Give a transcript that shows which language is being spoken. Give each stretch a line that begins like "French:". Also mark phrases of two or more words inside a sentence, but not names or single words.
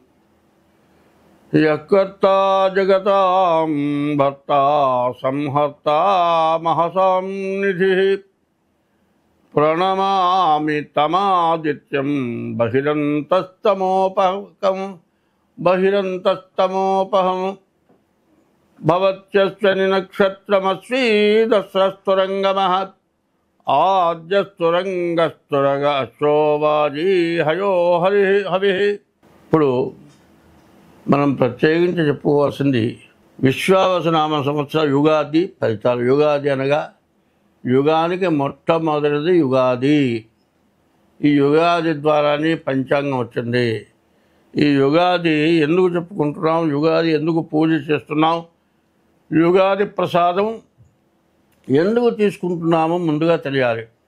Sanskrit: यः कर्ता जगतां भर्ता संहर्ता महसां निधिः प्रणमामि तमादित्यं बहिरन्तस्तमोपहं भवत्यस्मिन् नक्षत्रमस्वीदस्रस्तुरङ्गमः आद्यस्तुरङ्गस्तुरगश्चोवाजी हयो हविः।
Telugu: ఇప్పుడు మనం ప్రత్యేకించి చెప్పుకోవాల్సింది విశ్వావసనామ సంవత్సర యుగాది ఫలితాలు. యుగాది అనగా యుగానికి మొట్టమొదటిది యుగాది. ఈ యుగాది ద్వారానే పంచాంగం వచ్చింది. ఈ యుగాది ఎందుకు చెప్పుకుంటున్నాం, యుగాది ఎందుకు పూజ చేస్తున్నాం, యుగాది ప్రసాదం ఎందుకు తీసుకుంటున్నామో ముందుగా తెలియాలి.